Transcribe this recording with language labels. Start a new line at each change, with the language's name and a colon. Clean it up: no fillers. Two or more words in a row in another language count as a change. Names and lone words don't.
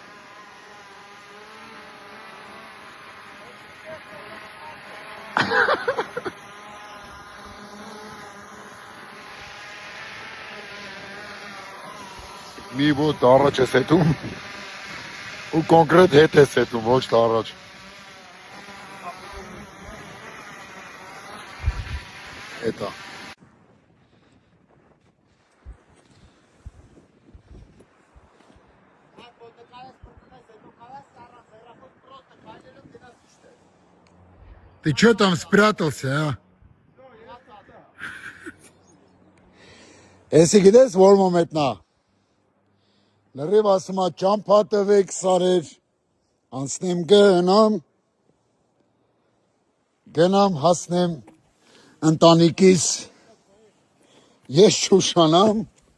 Armenian: Մի ոտ առաջ ես հետում ու կոնկրետ հետ ես հետում, ոչ թե առաջ։ Հետա։
Russian: Ты чё там спрятался, а?
Armenian: Если գիտես որ մոմենտնա, լրիվ ասում ա ճամփա տվեք սարեր, անցնեմ գնամ հասնեմ ընտանիքիս, ես չուշանամ,